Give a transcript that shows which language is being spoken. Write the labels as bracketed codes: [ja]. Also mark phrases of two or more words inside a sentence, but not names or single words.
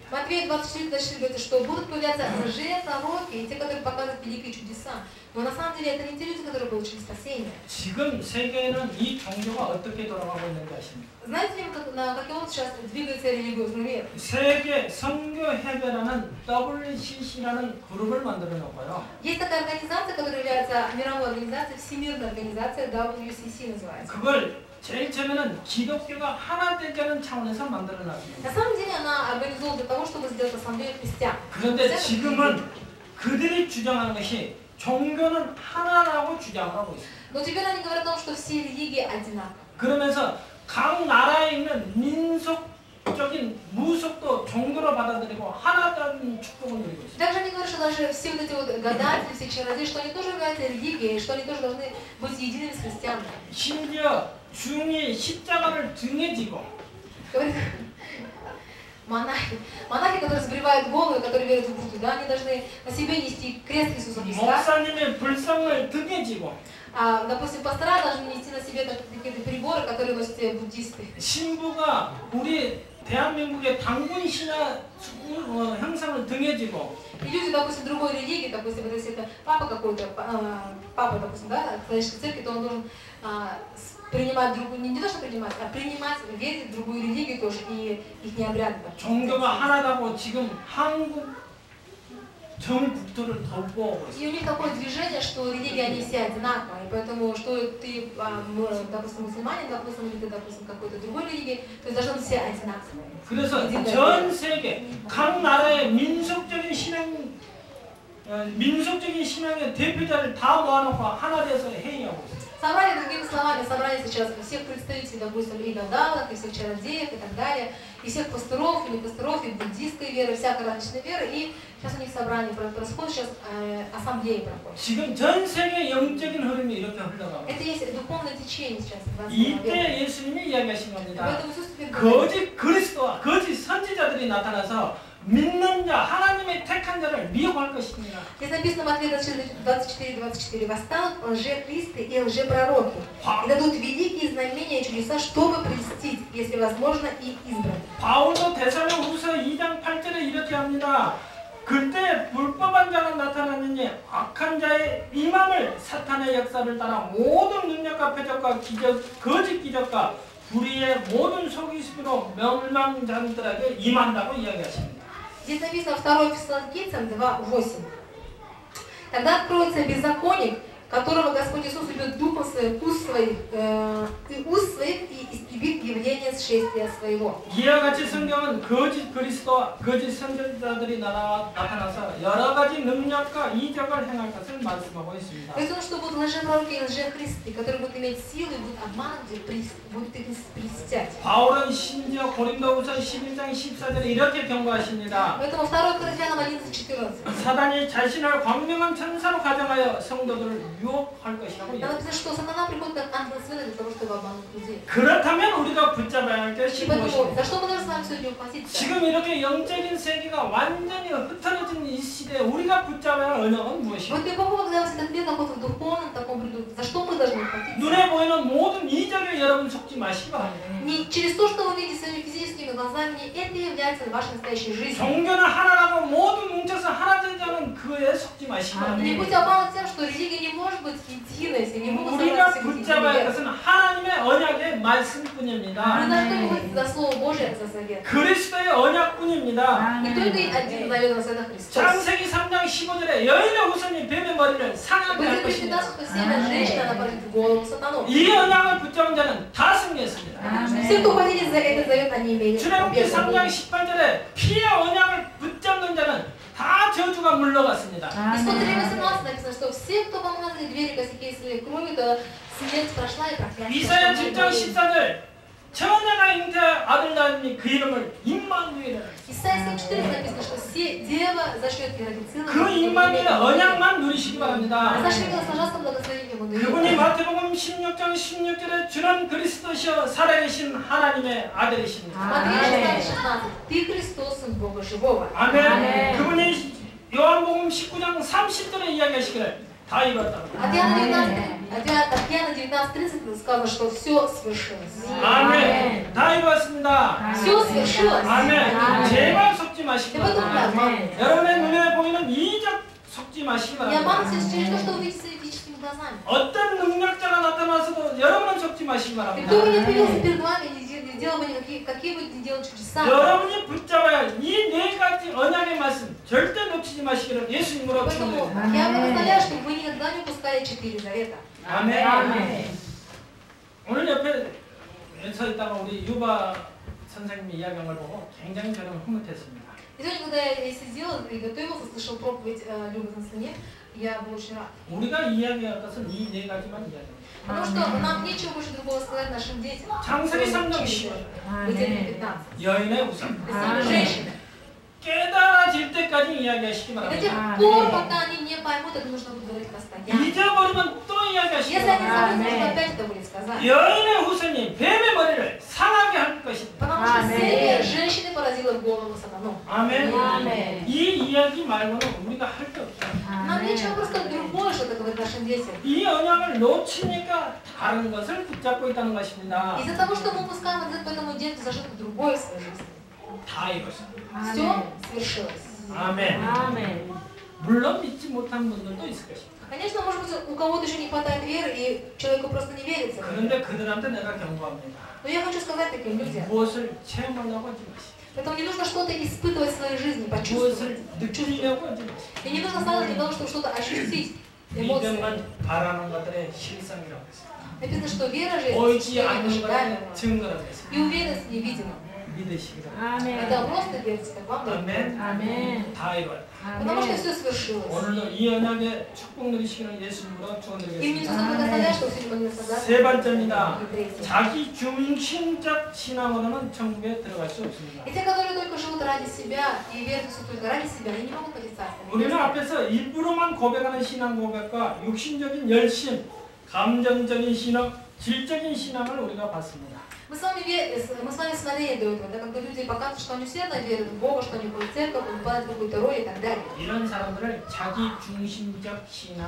[ru] Матфея 24:24 говорит, что будут появляться лжепророки и те, которые показывают великие чудеса. Но на самом деле это не те люди, которые получили спасение. [ko] 지금 세계에는 이 종교가 어떻게 돌아가고 있는지 아십니까? [ru] Знаете ли, на какой вот сейчас двигается религиозный мир? [ko] 세계 선교협회라는 WCC라는 그룹을 만들어 놓고요. [ru] Есть такая организация, которая является мировой организацией, всемирная организация, WCC называется. [ko] 그걸 제일 처음에는 기독교가 하나 되자는 차원에서 만들어 놨습니다. [ru] На самом деле она организована для того, чтобы сделать ассамблею христиан. [ko] 그런데 지금은 그들이 주장하는 것이 종교는 하나라고 주장을 하고 있습니다. [ru] Но теперь они говорят о том, что все религии одинаковы. [ko] 그러면서 각 나라에 있는 민속적인 무속도 종교로 받아들이고 하나라는 축복을 누리고 있습니다. [ru] Также они говорят, что даже все вот эти вот гадатели, все чародеи, что они тоже являются религией, что они тоже должны быть едиными с христианами. [ko] 심지어 중이 십자가를 등에 지고 [ru] Говорит, монахи, которые сбривают головы, которые верят в Будду, да, они должны на себе нести крест Иисуса Христа. [ko] 목사님의 불상을 등에 지고 [ru] Допустим, пастора должны нести на себе какие-то приборы, которые носят буддисты. [ko] 신부가 우리 대한민국의 당군 신화 형상을 등에 지고 [ru] И люди, допустим, другой религии, допустим, если это папа какой-то, папа, допустим, да, католической церкви, то он должен принимать другую, не то что принимать, а принимать, верить в другую религию тоже и их не обряды. [ko] 종교가 하나라고 지금 한국 전 국토를 덮고 [ru] И у них такое движение, что религии, они все одинаковые, и поэтому, что ты, допустим, мусульманин, допустим, или ты, допустим, какой-то другой религии, то есть должны быть все одинаковые. [ko] 그래서 전 세계 각 나라의 민속적인 신앙의 대표자를 다 모아놓고 하나 돼서 회의하고 있어요. [ru] Собрали, другими словами, собрали сейчас всех представителей, допустим, и гадалок, и всех чародеев, и так далее, и всех пасторов, и не пасторов, и буддийской веры, всякой различной веры, и сейчас у них собрание происходит, сейчас ассамблеи проходят. [ko] 지금 전 세계 영적인 흐름이 이렇게 흘러가고 [ru] Это есть духовное течение сейчас. [ko] 이때 예수님이 이야기하신 겁니다. [ru] Поэтому Иисус теперь говорит, [ko] 거짓 그리스도와 거짓 선지자들이 나타나서 믿는 자, 하나님의 택한 자를 미혹할 것입니다. [ru] здесь написано в Матфея 24:24, восстанут лжехристы и лжепророки, и дадут великие знамения и чудеса, чтобы прельстить, если возможно, и избранных. [ko] 바울도 데살로니가후서 2장 8절에 이렇게 합니다. 그때 불법한 자가 나타나느니 악한 자의 임함을 사탄의 역사를 따라 모든 능력과 표적과 기적, 거짓 기적과 불의의 모든 속이심으로 멸망자들에게 임한다고 이야기하십니다. [ru] Здесь написано 2 Фессалоникийцам 2:8. Тогда откроется беззаконник, которого Господь Иисус убьет духом своих, уст своих и истребит явление сшествия своего. [ko] 이와 같이 성경은 거짓 그리스도와 거짓 선지자들이 나타나서 여러 가지 능력과 이적을 행할 것을 말씀하고 있습니다. [ru] Поэтому, что будут лжепророки и лжехристы, которые будут иметь силы и будут обманывать, будут их прельстять. [ko] 바울은 심지어 고린도후서 11장 14절에 이렇게 경고하십니다. [ru] Поэтому 2 Коринфянам 11:14. [ko] 사단이 자신을 광명한 천사로 가정하여 성도들을 유혹할 것이라고 [ru] Там [ko] 이야기합니다. [ru] написано, что сатана приходит как ангел света для того, чтобы обмануть людей. [ko] 그렇다면 우리가 붙잡아야 할 것이 [ru] Поэтому, [ko] 무엇입니까? [ru] за что мы должны с вами сегодня ухватиться? [ko] 지금 이렇게 영적인 세계가 완전히 흩어진 이 시대에 우리가 붙잡아야 할 언약은 [ru] В [ko] 무엇입니까? [ru] этой эпоху, когда этот мир находится в духовном таком бреду, за что мы должны ухватиться? [ko] 눈에 보이는 모든 이적에 여러분 속지 마시기 바랍니다. [ru] Не через то, что вы видите своими физическими глазами, не это является вашей настоящей жизнью. [ko] 종교는 하나라고 모두 뭉쳐서 하나 되자는 그에 속지 마시기 [ru] Не [ko] 바랍니다. [ru] будьте обмануты тем, что религия не может быть единой, если не могут [ko] 우리가 [ru] собраться все [ko] 붙잡아야 할 [ru] эти [ko] 것은 하나님의 언약의 [ru] Мы [ko] 말씀뿐입니다. [ru] должны быть за Слово Божие, за завет. [ko] 그리스도의 언약뿐입니다. [ru] И только один завет нас это Христос. [ko] 창세기 3장 15절에 여인의 후손이 뱀의 머리를 상하게 할 [ru] Будет [ko] 것입니다. [ru] предпитаться, что семя женщины, она поразит в голову сатану. [ko] 이 언약을 붙잡은 자는 다 승리했습니다. [ru] Все, кто ухватились за этот завет, они имели [ko] 출애굽기 [ru] победу. [ko] 3장 18절에 피의 언약을 붙잡는 자는 다 저주가 물러갔습니다. [ru] Исход 3:18 написано, что все, кто помазали двери, косяки и своей крови, то смерть прошла и проклятие. [ko] 이사야 7장 14절 처녀가 잉태할 아들 낳으니 그 이름을 임마누엘이라. [ru] Исайя 7:14 написано, что дева зачнет и родит сына. [ko] 그 임마누엘 언약만 누리시기 바랍니다. [ru] Зашли наслаждаться благословением он [ko] 그분이 마태복음 16장 16절에 주는 그리스도시여 살아계신 하나님의 아들이십니다. [ru] Матвея 16. Ты Христос, Сын Бога Живого. [ko] 아멘. 그분이 요한복음 19장 30절에 이야기하시기를 다 이뤘다. [ru] От Иоанна 19:30 сказано, что все свершилось. [ko] 아멘. 다 이루었습니다. [ru] Все свершилось. [ko] 아멘. 제발 속지 마시기 [ru] И потом [ko] 바랍니다. 여러분의 눈에 보이는 이적 속지 마시기 [ru] не [ko] 바랍니다. [ru] обманывайтесь через то, что вы видите физическими глазами. [ko] 어떤 능력자가 나타나서도 여러분은 속지 마시기 [ru] И [ko] 바랍니다. [ru] кто бы ни появился перед вами, не делал бы какие бы ни делал чудеса. [ko] 여러분이 붙잡아야 이 네 가지 언약의 말씀 절대 놓치지 마시기를 예수님으로 [ru] Поэтому [ko] 축원드립니다. [ru] я благословляю, чтобы вы никогда не упускали 4 завета. [ko] 아멘. 오늘 옆에 서 있다가 우리 유바 선생님이 이야기한 걸 보고 굉장히 저는 흐뭇했습니다. [ru] И сегодня, когда я сидела и готовился, слышал проповедь Любы Константине, я был очень рад. [ko] 우리가 이야기할 것은 이 네 가지만 이야기합니다. [ru] Потому что нам нечего больше другого сказать нашим детям. [ko] 창세기 3장 10절 [ru] Бытие 15. [ko] 여인의 우상 [ru] Представляешь, женщины. [ko] 깨달아질 때까지 이야기하시기 [ru] И до [ko] 바랍니다. [ru] тех пор, пока они не поймут, это нужно будет говорить постоянно. [ko] 잊어버리면 또 이야기하시기 [ru] Если они [ko] 바랍니다. [ru] забудут, нужно опять это будет сказать. [ko] 여인의 후손이 뱀의 머리를 상하게 할 것입니다. [ru] Потому что семя женщины поразило в голову сатану. [ko] 아멘. 이 이야기 말고는 우리가 할 게 없어요. [ru] Нам нечего просто другое что-то говорить нашим детям. [ko] 이 언약을 놓치니까 다른 것을 붙잡고 있다는 것입니다. [ru] Из-за того, что мы упускаем от этому дету за что-то другое в своей жизни. [ko] 다 이것입니다. [ru] Все свершилось. [ko] 아멘. 물론 믿지 못한 분들도 있을 것입니다. [ru] Конечно, может быть, у кого-то еще не хватает веры, и человеку просто не верится. [ko] 그런데 그들한테 내가 경고합니다. [ru] Но я хочу сказать таким людям, [ko] 무엇을 체험하려고 하지 마시고 [ru] поэтому не нужно что-то испытывать в своей жизни, почувствовать. [ko] 무엇을 느끼려고 하지 마시고 [ru] И не нужно сразу для того, чтобы что-то ощутить, эмоции. [ko] 믿음은 바라는 것들의 실상이라고 했습니다. [ru] Написано, что вера же это [ko] 보이지 [ru] ощущение [ko] 않는 것의 [ru] ожидаемого. [ko] 증거라고 했습니다. [ru] И уверенность невидимая. [ko] 믿으시기 바랍니다. [ru] Это просто верьте, как вам дают. [ko] 아멘. 다 이루었다. [ru] Потому что все свершилось. [ko] 오늘도 이 언약의 축복 누리시기를 예수님으로 [ru] И мне [ko] 축원드리겠습니다. [ru] нужно благословлять, что сегодня мы создали. [ko] 세 번째입니다. [ru] И третье. [ko] 자기 중심적 신앙으로는 천국에 들어갈 수 없습니다. [ru] И те, которые только живут ради себя и верят все только ради себя, они не могут пойти в царство. [ko] 우리는 앞에서 입으로만 고백하는 신앙 고백과 육신적인 열심, 감정적인 신앙, 질적인 신앙을 우리가 봤습니다. [ru] Мы с вами смотрели до этого, да, когда люди показывают, что они усердно верят в Бога, что они ходят в церковь, выполняют какую-то роль и так далее. [ko] 이런 사람들을 자기 중심적 신앙